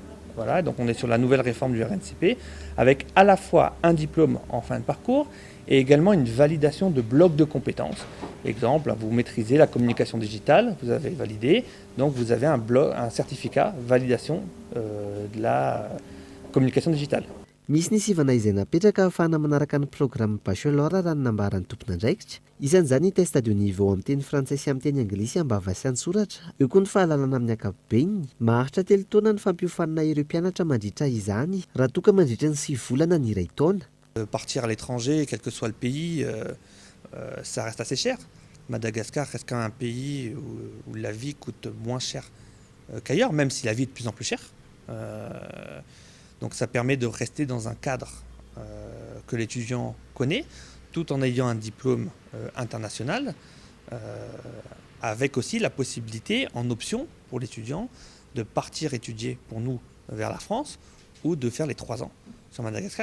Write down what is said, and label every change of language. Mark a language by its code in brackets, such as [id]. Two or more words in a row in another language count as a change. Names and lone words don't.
[fr] Voilà, donc on est sur la nouvelle réforme du RNCP, avec à la fois un diplôme en fin de parcours et également une validation de bloc de compétences. Exemple, vous maîtrisez la communication digitale, vous avez validé, donc vous avez un certificat validation de la communication digitale. [mg] Misy ny sivana izay napetraka ahafahana manaraka ny [fr] programme bachelor [mg] raha ny nambaran'ny tompona andraikitra. Isan'izany ny [fr] test de niveau [mg] amin'ny teny frantsay sy amin'ny teny anglisy ambava sy antsoratra. Eo koa ny fahalalana amin'ny ankapobeny. Maharitra 3 taona ny fampiofanana ireo mpianatra mandritra izany raha toa ka mandritra ny 6 volana ny iray taona. [fr] Partir à l'étranger, quel que soit le pays, ça reste assez cher. Madagascar reste quand même un pays où la vie coûte moins cher qu'ailleurs, même si la vie est de plus en plus chère. Donc ça permet de rester dans un cadre que l'étudiant connaît, tout en ayant un diplôme international, avec aussi la possibilité, en option pour l'étudiant, de partir étudier pour nous vers la France ou de faire les 3 ans sur Madagascar.